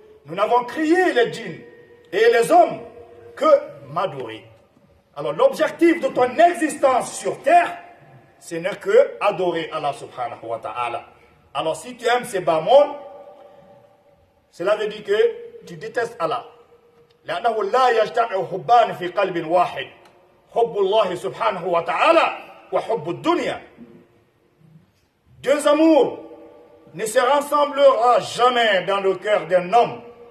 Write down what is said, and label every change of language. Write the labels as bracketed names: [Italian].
[French] Nous n'avons créé les djinns et les hommes que m'adorer. Alors l'objectif de ton existence sur terre, ce n'est que adorer Allah subhanahu wa ta'ala. Alors si tu aimes ces bas mondes, cela veut dire que tu détestes Allah. [Arabic] لأنه لا يجتمع حبان في قلب واحد. حب الله سبحانه وتعالى وحب الدنيا. [French] Deux amours ne se rassemblera jamais dans le cœur d'un homme.